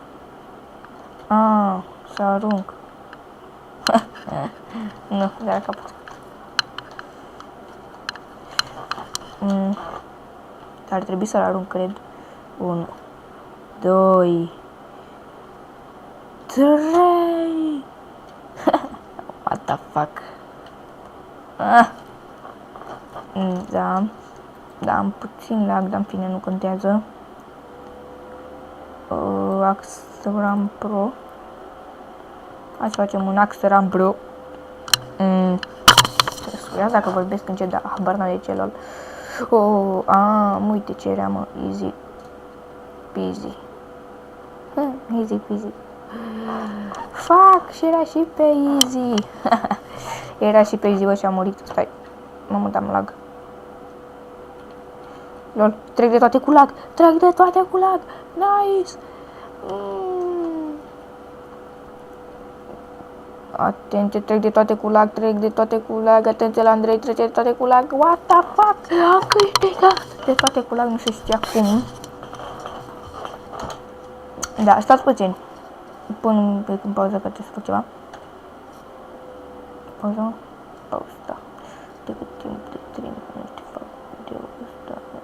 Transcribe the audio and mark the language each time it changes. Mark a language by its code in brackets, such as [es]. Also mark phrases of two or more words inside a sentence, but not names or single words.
[ro] Să arunc. Nu, de la capăt. Ar trebui să-l arunc, cred. 1, 2, 3. [en] What the fuck? [ro] Da, am puțin lag, dar în fine nu contează. Axram Pro. Hai să facem un Axram Pro. Scuzați dacă vorbesc încet, dar habar n-am de ce, lol. Uite ce era, mă, [en] easy peasy. Easy peasy. Fuck, [ro] și era și pe easy. Era și pe easy, bă, și am murit. Stai, mă mutam lag. Lol, trec de toate cu lag. Nice. Atenție, trec de toate cu lag, atenție la Andrei, trece de toate cu lag, [en] what the fuck, [ro] am câștigat de toate cu lag, nu se știa cum. Da, stați puțin, pun un pic în pauză că trebuie să fac ceva. Pauză, da, de cât timp de 3 minute fac video ăsta.